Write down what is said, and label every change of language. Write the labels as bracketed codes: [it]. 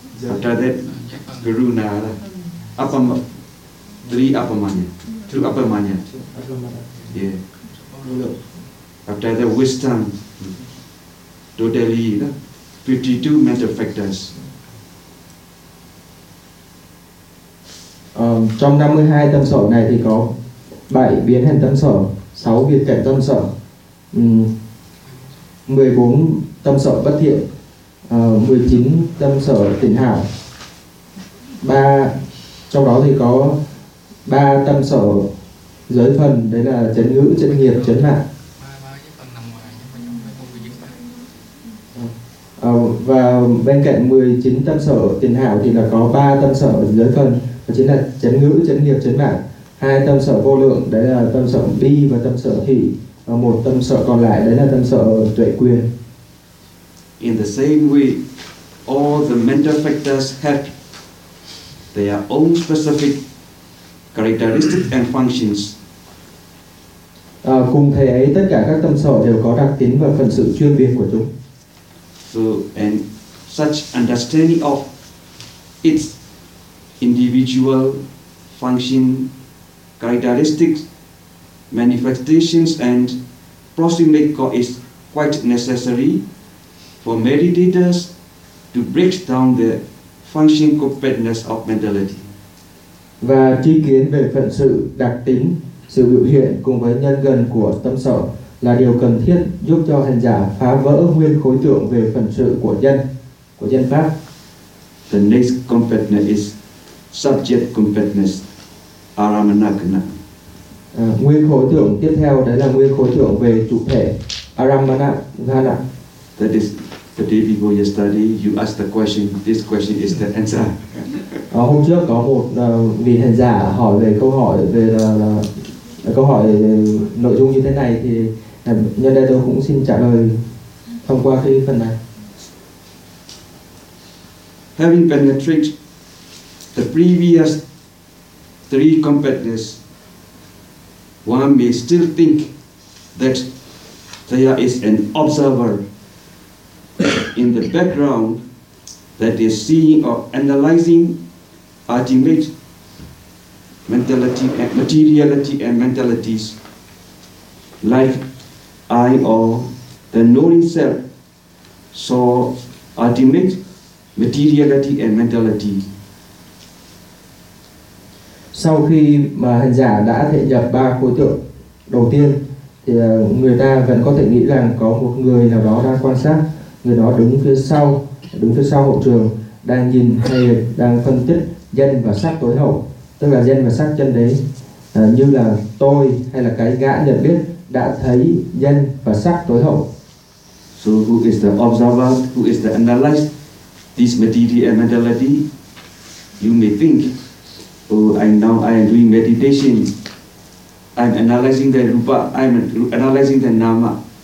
[en] After that, guru nara, apa tri apa manya, tru apa manya, yeah. After that, wisdom, totally, 52 mental factors. [vi] Trong 52 tâm sở này thì có 7 biến hình tâm sở, 6 biệt cảnh tâm sở, 14 tâm sở bất thiện, 19 tâm sở tỉnh hảo, 3 trong đó thì có 3 tâm sở giới phần, đấy là chấn ngữ, chấn nghiệp, chấn lạc. Và bên cạnh 19 tâm sở tỉnh hảo thì là có 3 tâm sở giới phần, đó chính là chấn ngữ, chấn nghiệp, chấn lạc, 2 tâm sở vô lượng, đấy là tâm sở bi và tâm sở hỷ, và 1 tâm sở còn lại, đấy là tâm sở tuệ quyền. [en] In the same way, all the mental factors have their own specific characteristics and functions. [vi] Cùng thầy ấy, tất cả các tâm sở đều có đặc tính và phần sự chuyên biệt của chúng. [en] So, and such understanding of its individual function, characteristics, manifestations and proximate cause is quite necessary for meditators to break down the function compactness of mentality. [vi] Và tri kiến về phận sự, đặc tính, sự biểu hiện cùng với nhân gần của tâm sở là điều cần thiết giúp cho hành giả phá vỡ nguyên khối tượng về phận sự của nhân pháp. [en] The next compactness is subject compactness, aramanagna. [vi] Nguyên khối tượng tiếp theo đấy là nguyên khối tượng về chủ thể, aramanagna. [en] That is the day before your study, you ask the question, this question is the answer. [vi] Hôm trước có một vị hành giả hỏi về câu hỏi về câu hỏi nội dung như thế này thì nhân đây tôi cũng xin trả lời thông qua cái phần này. [en] Having penetrated the previous three compactness, one may still think that there is an observer in the background that is seeing or analyzing ultimate mentality and materiality and mentalities like I or the knowing self saw ultimate materiality and mentality. [vi] Sau khi mà hành giả đã thể nhập ba khối tượng đầu tiên thì người ta vẫn có thể nghĩ rằng có một người nào đó đang quan sát, người đó đứng phía sau hậu trường đang nhìn hay đang phân tích danh và sắc tối hậu, tức là danh và sắc chân đế, như là tôi hay là cái gã nhận biết đã thấy danh và sắc tối hậu. [en] So who is the observer, who is the analyst, this material and mentality, you may think, oh, I am doing meditation, I'm analyzing the rupa, I'm analyzing the nama.